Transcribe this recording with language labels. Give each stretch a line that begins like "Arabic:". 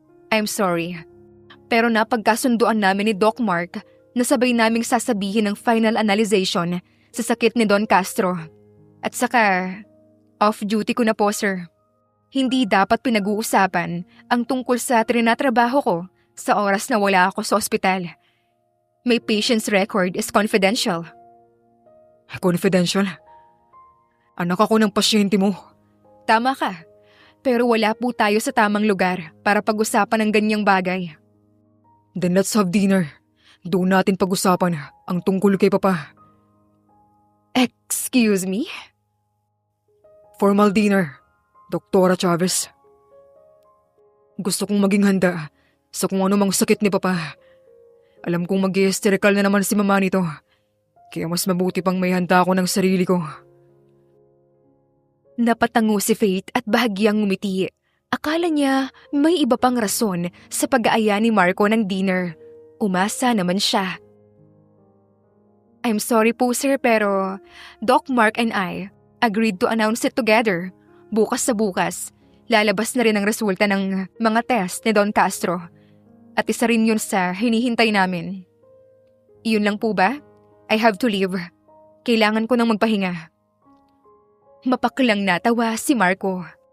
English: "I'm sorry,
Filipino: pero napagkasunduan namin ni Doc Mark na sabay naming sasabihin ng final analyzation sa sakit ni Don Castro. At saka, off-duty ko na po, sir. Hindi dapat pinag-uusapan ang tungkol sa trinatrabaho ko sa oras na wala ako sa ospital.
English: My patient's record is confidential."
Filipino: Confidential? Anak ako ng pasyente mo. "Tama ka, pero wala po tayo sa tamang lugar para pag-usapan ng ganyang bagay."
English: Then let's have dinner.
Filipino: Doon natin pag-usapan ang tungkol kay Papa.
English: "Excuse me?" Formal dinner,
Filipino: Doktora Chavez. Gusto kong maging handa sa kung ano mang sakit ni Papa. Alam kong mag-hysterical na naman si Mama nito. Kaya mas mabuti pang may handa ako ng sarili ko. Napatango si Faith at bahagyang ngumiti. Akala niya may iba pang rason sa pag-aaya ni Marco ng dinner. Umasa naman siya.
English: "I'm sorry po, sir, pero Doc Mark and I agreed to announce it together.
Filipino: Bukas sa bukas, lalabas na rin ang resulta ng mga test ni Don Castro. At isa rin yun sa hinihintay namin." "Iyon lang po ba?
English: I have to leave.
Filipino: Kailangan ko nang magpahinga." Mapaklang natawa si Marco.